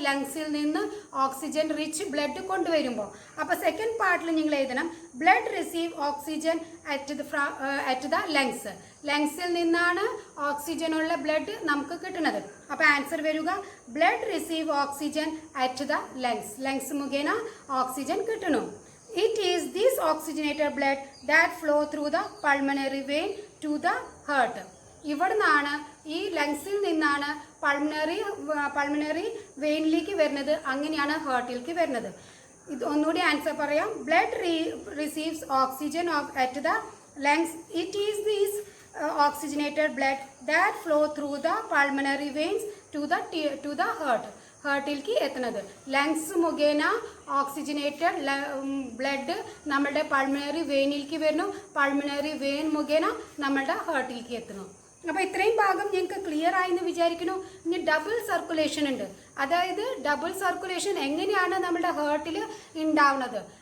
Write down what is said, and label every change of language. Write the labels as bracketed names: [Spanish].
[Malayalam] ലങ്സിൽ നിന്ന് oxygen rich blood കൊണ്ടുവരുമ്പോൾ. അപ്പോൾ സെക്കൻഡ് പാർട്ടിൽ നിങ്ങൾ എഴുതണം [English] Blood receive oxygen at the lungs. [Malayalam] ലങ്സിൽ നിന്നാണ് ഓക്സിജനുള്ള ബ്ലഡ് നമുക്ക് കിട്ടുന്നത്. അപ്പോൾ ആൻസർ വരിക [English] Blood receive oxygen at the lungs. [Malayalam] Lungs മുഖേന ഓക്സിജൻ കിട്ടുന്നു. [English] It is this oxygenated blood that flow through the pulmonary vein to the heart. [Malayalam] ഇവിടെ നിന്നാണ് ഈ ലങ്സിൽ നിന്നാണ് പൾമണറി വെയിനിലേക്ക് വരുന്നത്. അങ്ങനെയാണ് ഹാർട്ടിലേക്ക് വരുന്നത്. ഇത് ഒന്നുകൂടി ആൻസർ പറയാം. [English] Blood receives oxygen at the lungs. It is these oxygenated blood that flow through the pulmonary veins to the heart. [Malayalam] ഹാർട്ടിലേക്ക് എത്തുന്നത് ലങ്സ് മുഖേന ഓക്സിജനേറ്റഡ് ബ്ലഡ് നമ്മുടെ പൾമണറി വെയിനിലേക്ക് വരുന്നു. പൾമണറി വെയിൻ മുഖേന നമ്മുടെ ഹാർട്ടിലേക്ക് എത്തുന്നു. അപ്പോൾ ഇത്രയും ഭാഗം ഞങ്ങൾക്ക് ക്ലിയർ ആയി എന്ന് വിചാരിക്കുന്നു. ഇനി ഡബിൾ സർക്കുലേഷൻ ഉണ്ട്. അതായത് ഡബിൾ സർക്കുലേഷൻ എങ്ങനെയാണ് നമ്മുടെ ഹാർട്ടിൽ ഉണ്ടാവുന്നത്?